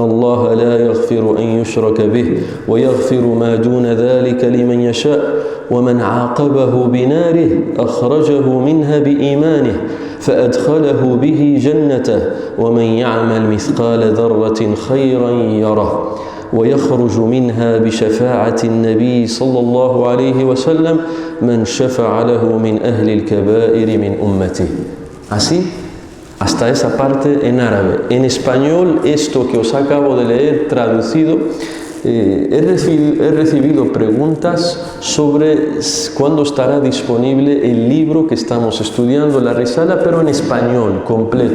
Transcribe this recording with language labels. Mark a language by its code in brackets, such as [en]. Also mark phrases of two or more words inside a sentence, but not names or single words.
[ar] الله لا يغفر أن يشرك به ويغفر ما دون ذلك لمن يشاء، ومن عاقبه بناره أخرجه منها بإيمانه فأدخله به جنته، ومن يعمل مثقال ذرة خيرا يره، ويخرج منها بشفاعة النبي صلى الله عليه وسلم من شفع له من أهل الكبائر من أمته. [es] Así, hasta esa parte en árabe. En español, esto que os acabo de leer traducido, he recibido preguntas sobre cuándo estará disponible el libro que estamos estudiando, la Risala, pero en español completo.